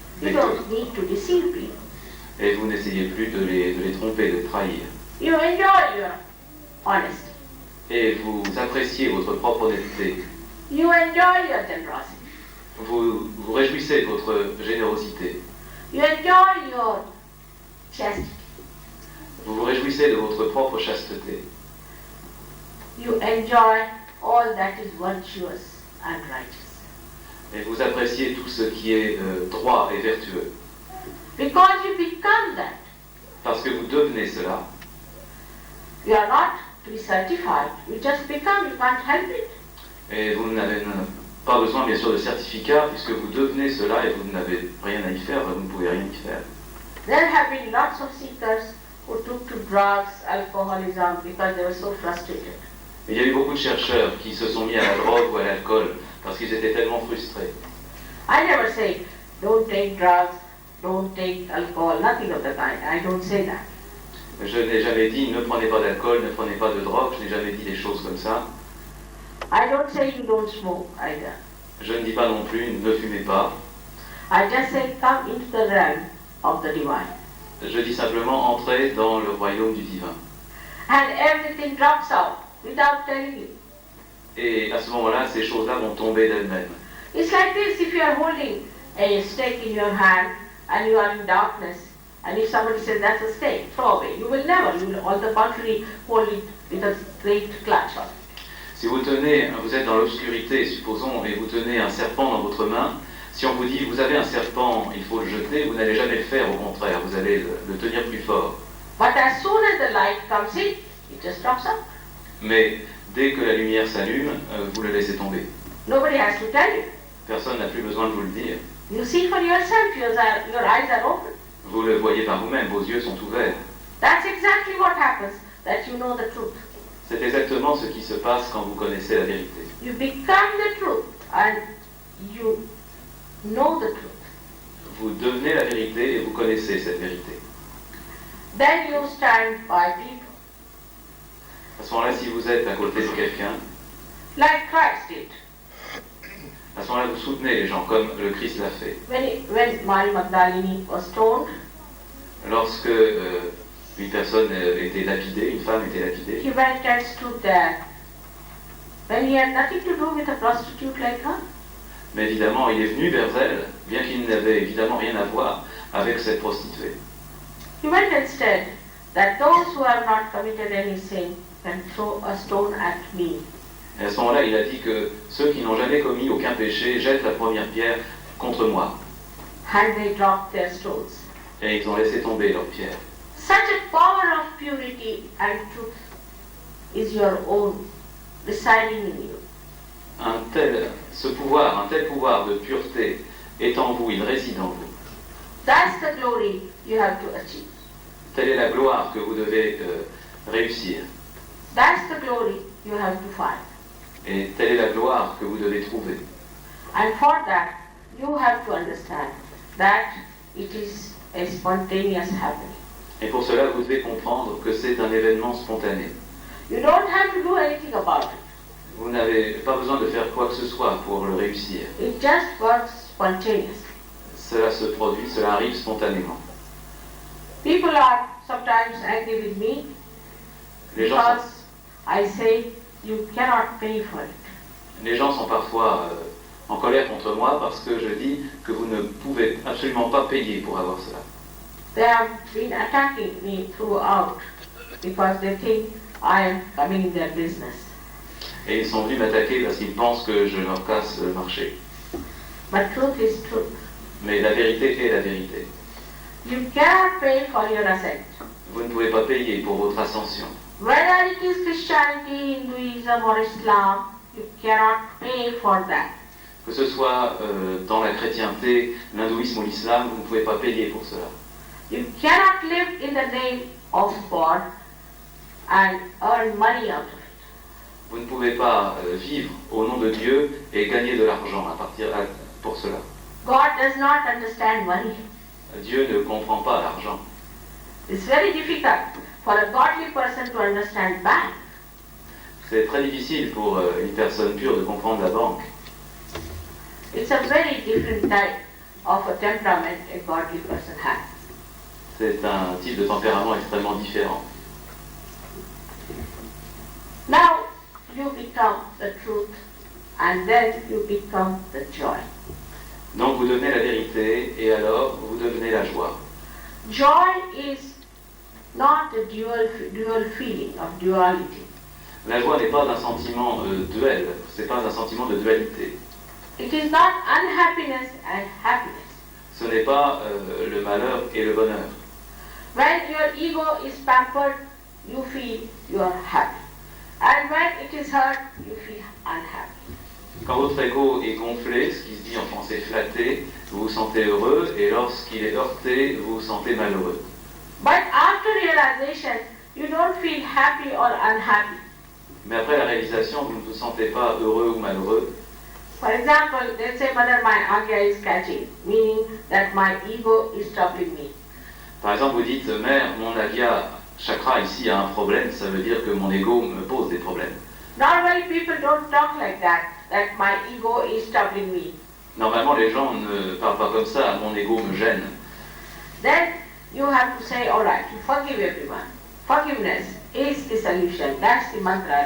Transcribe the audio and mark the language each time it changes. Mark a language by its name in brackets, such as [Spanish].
[English] You don't need to deceive people. [French] Et vous n'essayez plus de les tromper, de les trahir. [English] You enjoy your honesty. [French] Et vous appréciez votre propre honnêteté. [English] You enjoy your generosity. [French] Vous réjouissez de votre générosité. [English] You enjoy your chastity. [French] Vous vous réjouissez de votre propre chasteté. [English] You enjoy all that is virtuous and righteous. [French] Et vous appréciez tout ce qui est droit et vertueux. [English] Because you become that. [French] Parce que vous devenez cela. [English] You are not to be certified. You just become. You can't help it. [French] Et vous n'avez pas besoin, bien sûr, de certificat, puisque vous devenez cela et vous n'avez rien à y faire, vous ne pouvez rien y faire. [English] There have been lots of seekers who took to drugs, alcoholism, because they were so frustrated. [French] Il y a eu beaucoup de chercheurs qui se sont mis à la drogue ou à l'alcool parce qu'ils étaient tellement frustrés. [English] I never say, don't take drugs, don't take alcohol, nothing of the kind. I don't say that. [French] Je n'ai jamais dit ne prenez pas d'alcool, ne prenez pas de drogue, je n'ai jamais dit des choses comme ça. [English] I don't say you don't smoke either. [French] Je ne dis pas non plus ne fumez pas. [English] I just say come into the realm of the divine. [French] Je dis simplement entrez dans le royaume du divin. [English] And everything drops out without telling you. [French] Et à ce moment-là, ces choses-là vont tomber d'elles-mêmes. [English] It's like this: if you are holding a stake in your hand and you are in darkness, and if somebody says that's a stake, throw away. You will never. You will, on the contrary, hold it with a great clutch on it. [French] Si vous êtes dans l'obscurité, supposons, et vous tenez un serpent dans votre main, si on vous dit vous avez un serpent, il faut le jeter, vous n'allez jamais le faire, au contraire, vous allez le tenir plus fort. [English] But as soon as the light comes in, it just drops out. [French] Mais dès que la lumière s'allume, vous le laissez tomber. [English] Nobody has to tell you. [French] Personne n'a plus besoin de vous le dire. [English] You see for yourself. Your eyes are open. [French] Vous le voyez par vous-même, vos yeux sont ouverts. [English] That's exactly what happens, that you know the truth. [French] C'est exactement ce qui se passe quand vous connaissez la vérité. [English] You become the truth and you know the truth. [French] Vous devenez la vérité et vous connaissez cette vérité. [English] Then you stand by people. [French] À ce moment-là, si vous êtes à côté de quelqu'un, [English] Like Christ did. [French] à ce moment-là, vous soutenez les gens comme le Christ l'a fait. [English] When Mary Magdalene was stoned, [French] Lorsque une personne était lapidée, une femme était lapidée, [English] he went and stood there. When he had nothing to do with a prostitute like her. [French] Mais évidemment, il est venu vers elle, bien qu'il n'avait évidemment rien à voir avec cette prostituée. [English] He meant instead that those who have not committed any sin can throw a stone at me. [French] Et à ce moment-là, il a dit que ceux qui n'ont jamais commis aucun péché jettent la première pierre contre moi. [English] And they dropped their stones. [French] Et ils ont laissé tomber leurs pierres. [English] Such a power of purity and truth is your own, residing in you. [French] Un tel pouvoir de pureté est en vous, il réside en vous. [English] That's the glory you have to achieve. [French] Telle est la gloire que vous devez réussir. [English] That's the glory you have to find. [French] Et telle est la gloire que vous devez trouver. [English] And for that, you have to understand that it is a spontaneous happening. [French] Et pour cela, vous devez comprendre que c'est un événement spontané. [English] You don't have to do anything about it. [French] Vous n'avez pas besoin de faire quoi que ce soit pour le réussir. [English] It just works spontaneously. [French] Cela se produit, cela arrive spontanément. [English] People are sometimes angry with me [French] Les gens [English] because I say you cannot pay for it. [French] Les gens sont parfois en colère contre moi parce que je dis que vous ne pouvez absolument pas payer pour avoir cela. [English] They have been attacking me throughout because they think I am coming in their business. [French] Et ils sont venus m'attaquer parce qu'ils pensent que je leur casse le marché. [English] But truth is truth. [French] Mais la vérité est la vérité. [English] You cannot pay for your ascent. [French] Vous ne pouvez pas payer pour votre ascension. [English] Whether it is Christianity, Hinduism or Islam, you cannot pay for that. [French] Que ce soit dans la chrétienté, l'hindouisme ou l'islam, vous ne pouvez pas payer pour cela. [English] You cannot live in the name of God and earn money out of it. [French] Vous ne pouvez pas vivre au nom de Dieu et gagner de l'argent pour cela. [English] God does not understand money. [French] Dieu ne comprend pas l'argent. [English] It's very difficult for a godly person to understand bank. [French] C'est très difficile pour une personne pure de comprendre la banque. [English] It's a very different type of a temperament a godly person has. [French] C'est un type de tempérament extrêmement différent. [English] Now you become the truth and then you become the joy. [French] Donc vous devenez la vérité et alors vous devenez la joie. [English] Joy is not a dual feeling of duality. [French] La joie n'est pas un sentiment duel, c'est pas un sentiment de dualité. [English] It is not unhappiness and happiness. [French] Ce n'est pas le malheur et le bonheur. [English] When your ego is pampered, you feel you are happy. And when it is hurt, you feel unhappy. [French] Quand votre ego est gonflé, ce qui se dit en français flatté, vous vous sentez heureux, et lorsqu'il est heurté, vous vous sentez malheureux. [English] But after realization, you don't feel happy or unhappy. [French] Mais après la réalisation, vous ne vous sentez pas heureux ou malheureux. [English] For example, let's say whether my agya is catching, meaning that my ego is troubling me. [French] Par exemple, vous dites, mère, mon agya chakra ici a un problème, ça veut dire que mon ego me pose des problèmes. [English] Normally people don't talk like that my ego is troubling me. [French] Normalement, les gens ne parlent pas comme ça, mon ego me gêne. [English] Then you have to say, all right, you forgive everyone. Forgiveness is the solution. That's the mantra.